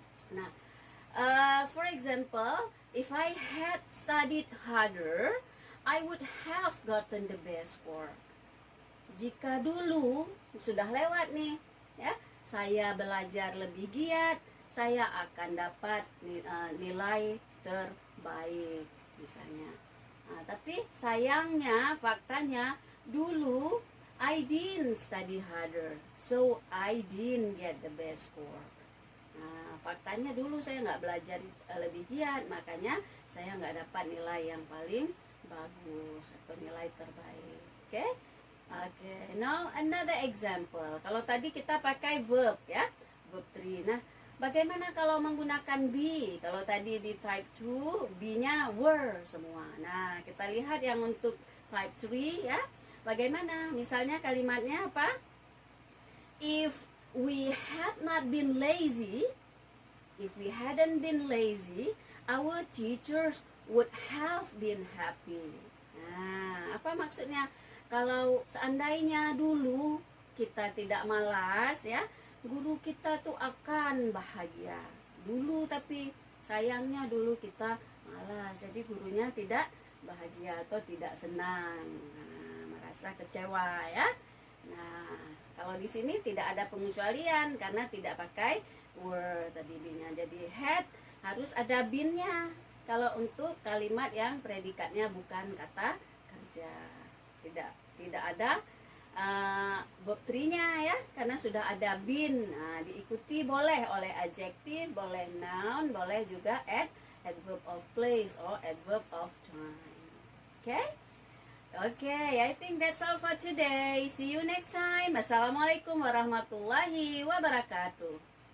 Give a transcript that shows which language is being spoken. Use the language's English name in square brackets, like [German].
[English] Nah, for example, if I had studied harder, I would have gotten the best score. [Indonesian] Jika dulu sudah lewat nih ya, saya belajar lebih giat, saya akan dapat nilai terbaik misalnya. Nah, tapi sayangnya faktanya dulu [English] I didn't study harder, so I didn't get the best score. [Indonesian] Nah, faktanya dulu saya nggak belajar lebih giat, makanya saya nggak dapat nilai yang paling bagus atau nilai terbaik. [English] Oke? Oke. Now another example. [Indonesian] Kalau tadi kita pakai verb ya, verb 3. Nah, bagaimana kalau menggunakan be? Kalau tadi di type 2, be-nya were semua. Nah, kita lihat yang untuk type 3 ya. Bagaimana? Misalnya kalimatnya apa? [English] If we had not been lazy, if we hadn't been lazy, our teachers would have been happy. [Indonesian] Nah, apa maksudnya? Kalau seandainya dulu kita tidak malas ya, guru kita tuh akan bahagia. Dulu tapi sayangnya dulu kita malas, jadi gurunya tidak bahagia atau tidak senang. Nah, merasa kecewa ya. Nah, kalau di sini tidak ada pengecualian karena tidak pakai were tadi be-nya. Jadi had harus ada been-nya. Kalau untuk kalimat yang predikatnya bukan kata kerja, tidak ada verb 3-nya ya, karena sudah ada been. Nah, diikuti boleh oleh adjective, boleh noun, boleh juga adverb of place or adverb of time. [English] Okay? Okay, I think that's all for today. See you next time. [Arabic] Assalamualaikum warahmatullahi wabarakatuh.